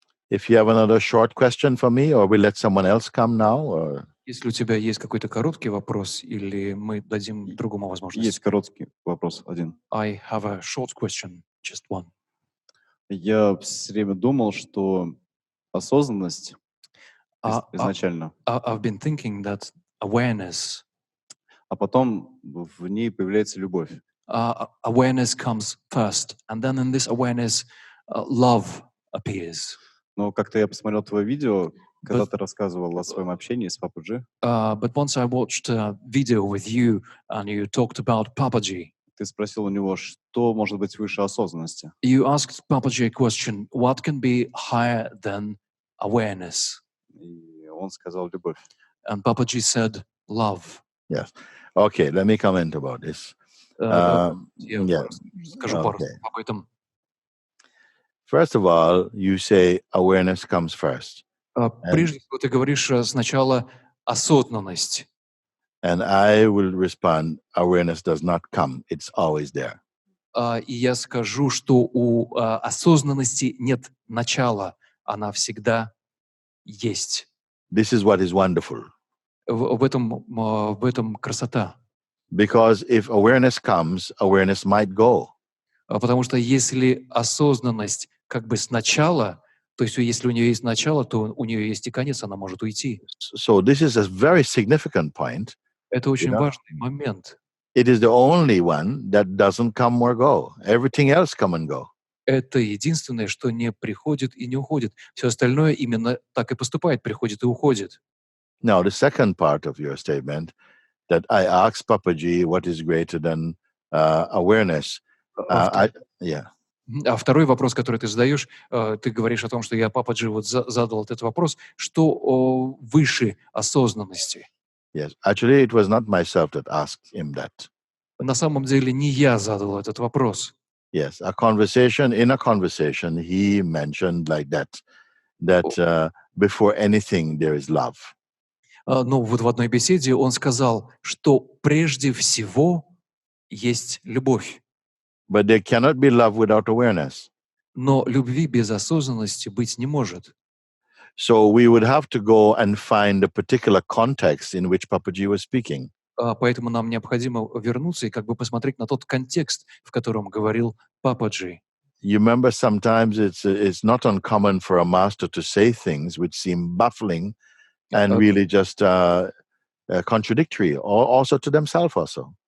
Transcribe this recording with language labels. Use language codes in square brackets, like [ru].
[en] if you have another short question for me, or we let someone else come now, or [ru] Если у тебя есть какой-то короткий вопрос, или мы дадим другому возможность? Есть короткий вопрос один. [en] I have a short question, just one. [ru] Я все время думал, что осознанность изначально, [en] I've been thinking that awareness, [ru] а потом в ней появляется любовь. [en] Awareness comes first, and then in this awareness, love appears. [ru] Но как-то я посмотрел твое видео, когда ты рассказывал о своем общении с Папой Джи. [en] But once I watched a video with you, and you talked about Papaji. [ru] Ты спросил у него, что может быть выше осознанности. [en] You asked Papaji a question: what can be higher than awareness? [ru] И он сказал любовь. [en] And Papaji said, love. yes. Okay, let me comment about this. [ru] Я скажу пару слов об этом. [en] First of all, you say awareness comes first. [ru] Прежде всего, ты говоришь сначала осознанность. [en] And I will respond, awareness does not come, it's always there. [ru] И я скажу, что у осознанности нет начала, она всегда есть. [en] This is what is wonderful. [ru] В этом красота. [en] Because if awareness comes, awareness might go. [ru] Потому что если осознанность как бы сначала, то есть если у нее есть начало, то у нее есть и конец, она может уйти. [en] So this is a very significant point. [ru] Это очень важный момент. [en] It is the only one that doesn't come or go. Everything else come and go. [ru] Это единственное, что не приходит и не уходит. Все остальное именно так и поступает, приходит и уходит. [en] Now, the second part of your statement, that I asked Papaji what is greater than awareness. [ru] А второй вопрос, который ты задаешь, ты говоришь о том, что я Пападжи вот задал этот вопрос, что выше осознанности? [en] Yes, actually, it was not myself that asked him that. [ru] На самом деле не я задал этот вопрос. [en] Yes, in a conversation, he mentioned like that before anything there is love. [ru] Ну, вот в одной беседе он сказал, что прежде всего есть любовь. [en] But there cannot be love without awareness. [ru] Но любви без осознанности быть не может. [en] So we would have to go and find the particular context in which Papaji was speaking. [ru] Поэтому нам необходимо вернуться и как бы посмотреть на тот контекст, в котором говорил Пападжи. [en] You remember sometimes it's not uncommon for a master to say things which seem baffling and really just contradictory, also to themselves also.